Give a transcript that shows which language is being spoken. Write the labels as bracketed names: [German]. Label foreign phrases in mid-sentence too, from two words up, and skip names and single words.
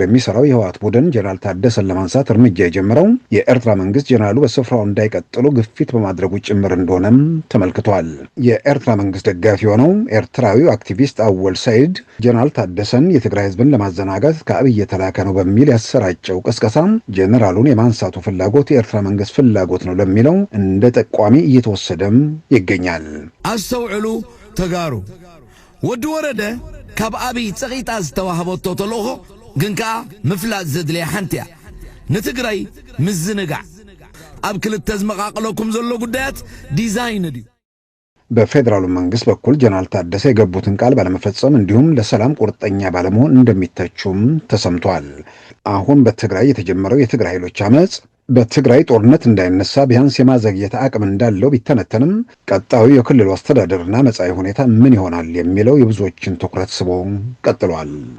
[Amharic] የሚሰራው የህወሓት ቡድን ጀነራል ታደሰን ለማንሳት እርምጃ የጀመረው የኤርትራ መንግስት ጀነራሉ በስፍራው እንዳይቀጥሉ ግፊት በማድረጉ ጭምር እንደሆነም ተመልክቷል። የኤርትራ መንግስት ደጋፊ የሆነው ኤርትራዊው አክቲቪስት አወል ሰይድ ጀነራል ታደሰን የትግራይ ህዝብን ለማዘናጋት እየተላከ ነው በሚል ያሰራጨው ቅስቀሳ ጀነራሉን የማንሳቱ ፍላጎት የኤርትራ መንግስት ፍላጎት ነው ለሚለው እንደ ጠቋሚ እየተወሰደም ይገኛል። [Tigrinya] አስተውዕሉ ተጋሩ ወዲ ወረደ ካብ አብይ ፀቂጣ ዝተዋህበቶ ተልእኮ ግን ከዓ ምፍላጥ ዘድልያ ሓንቲ እያ ንትግራይ ምዝንጋዕ ኣብ ክልተ ዝመቃቀለኩም ዘሎ ጉዳያት ዲዛይን ድዩ። [Amharic] በፌዴራሉ መንግስት በኩል ጀነራል ታደሰ የገቡትን ቃል ባለመፈጸም እንዲሁም ለሰላም ቁርጠኛ ባለመሆን እንደሚተቹም ተሰምቷል። አሁን በትግራይ የተጀመረው የትግራይ ኃይሎች አመፅ በትግራይ ጦርነት እንዳይነሳ ቢያንስ የማዘግየት አቅም እንዳለው ቢተነተንም ቀጣዩ የክልሉ አስተዳደርና መጻኢ ሁኔታ ምን ይሆናል የሚለው የብዙዎችን ትኩረት ስቦ ቀጥሏል።